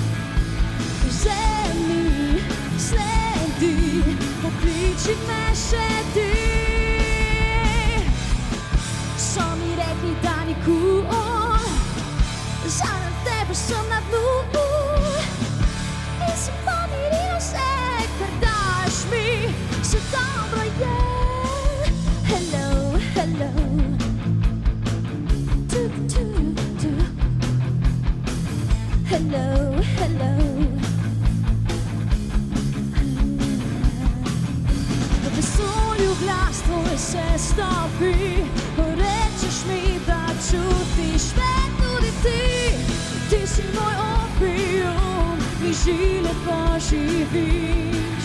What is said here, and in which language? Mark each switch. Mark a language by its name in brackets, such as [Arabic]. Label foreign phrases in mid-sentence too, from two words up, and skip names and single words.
[Slovenian] Vzemi, sledi, pokliči me še ti. So mi rekli, da nikoli, zaradi tebe sem na dnu. In si pomiril vse, kar daš mi, vse dobro je. [English] Hello, hello, tu, tu, tu. Hello, hello. [Slovenian] V vesolju glas tvoj se stopi, ko rečeš mi, da čutiš me tudi ti. Ti si moj opium, bliži lepo živiš.